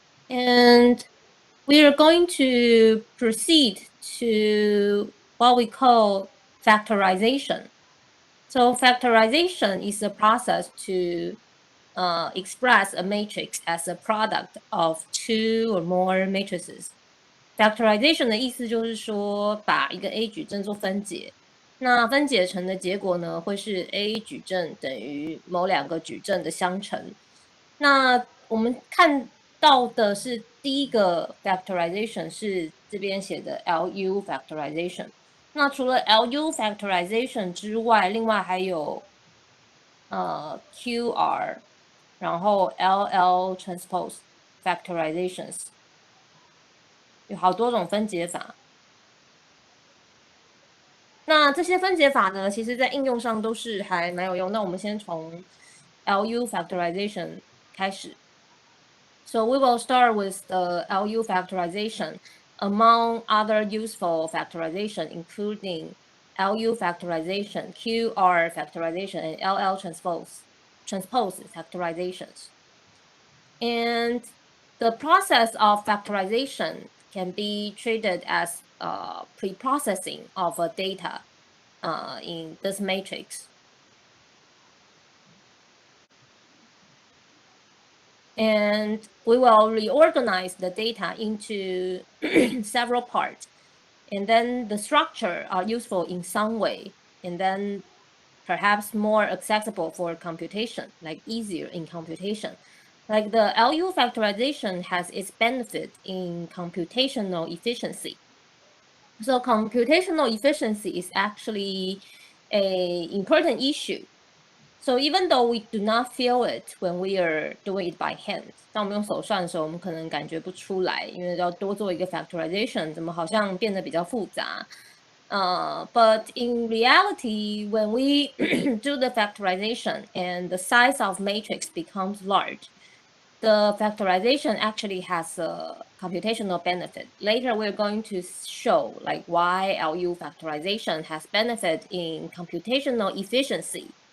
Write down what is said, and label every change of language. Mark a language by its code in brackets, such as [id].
[en] And we are going to proceed to what we call factorization. So factorization is a process to express a matrix as a product of two or more matrices. [zh] Factorization 的意思就是说，把一个 A 矩阵做分解，那分解成的结果呢，会是 A 矩阵等于某两个矩阵的相乘。那我们看到的是第一个 factorization 是这边写的 LU factorization。那除了 LU factorization 之外，另外还有QR，然后 LL transpose factorizations，有好多种分解法。那这些分解法呢，其实在应用上都是还蛮有用。那我们先从 LU factorization 开始。 [en] So we will start with the LU factorization. Among other useful factorization, including LU factorization, QR factorization, and LL transpose factorizations. And the process of factorization can be treated as pre-processing of a data in this matrix. And we will reorganize the data into several parts. And then the structure are useful in some way, and then perhaps more accessible for computation, like easier in computation. Like the LU factorization has its benefit in computational efficiency. So computational efficiency is actually an important issue. So even though we do not feel it when we are doing it by hand， [zh] 当我们用手算的时候，我们可能感觉不出来，因为要多做一个 factorization，怎么好像变得比较复杂。 [en] But in reality, when we do the factorization and the size of matrix becomes large, the factorization actually has a computational benefit. Later, we're going to show like why LU factorization has benefit in computational efficiency.